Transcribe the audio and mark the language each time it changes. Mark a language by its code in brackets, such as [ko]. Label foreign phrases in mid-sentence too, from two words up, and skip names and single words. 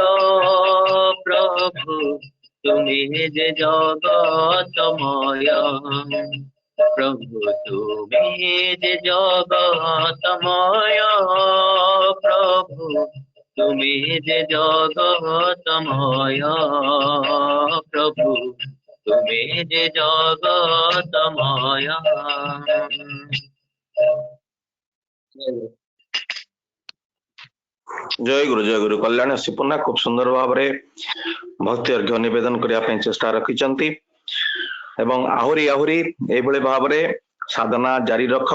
[bn] প্রভু, তুমি যে জগতময় প্রভু, তুমি যে জগতময় প্রভু, তুমি যে জগতময় প্রভু, তুমি যে জগতময়। [or] ଜୟ ଗୁରୁ କଲ୍ୟାଣ ସିପୁନା ଖୁବ ସୁନ୍ଦର ଭାବରେ ଭକ୍ତି ଅର୍ଘ୍ୟ ନିବେଦନ କରିବା ପାଇଁ ଚେଷ୍ଟା ରଖିଛନ୍ତି ଏବଂ ଆହୁରି ଆହୁରି ଏଇଭଳି ଭାବରେ ସାଧନା ଜାରି ରଖ।